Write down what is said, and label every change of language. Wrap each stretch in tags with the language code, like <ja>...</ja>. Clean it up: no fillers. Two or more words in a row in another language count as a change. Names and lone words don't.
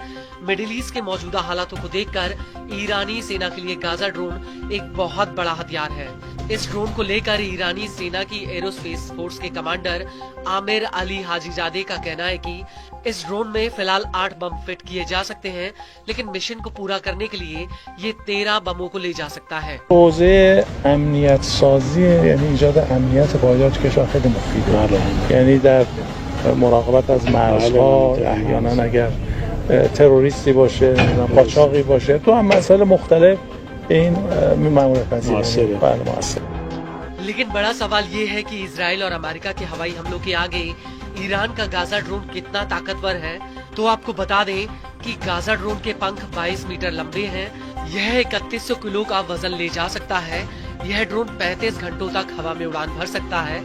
<hi>मिडिल ईस्ट के मौजूदा हालातों को देखकर ईरानी सेना के लिए गाजा ड्रोन एक बहुत बड़ा हथियार है। इस ड्रोन को लेकर ईरानी सेना की</hi> <en>aerospace force</en> <hi>के कमांडर आमिर अली हाजीजादे का कहना है कि इस ड्रोन में फिलहाल 8 बम फिट किए जा सकते हैं, लेकिन मिशन को पूरा करने के लिए ये 13 बमों को ले जा सकता है।</hi> <fa>حوزه امنیت سازی یعنی ایجاد امنیت باید کشور خیلی مفیده، یعنی در مراقبت از مرزها، احیانا اگر تروریستی باشه، قاچاقی باشه، تو هم مسائل مختلف این ماموریت پذیره. بله موثر.</fa> <hi>लेकिन बड़ा सवाल ये है कि इजराइल और अमेरिका के हवाई हमलों के आगे ईरान का गाजा ड्रोन कितना ताकतवर है। तो आपको बता दें कि गाजा ड्रोन के पंख 22 मीटर लंबे हैं। यह 3100 किलो का वजन ले जा सकता है। यह ड्रोन 35 घंटों तक हवा में उड़ान भर सकता है।</hi>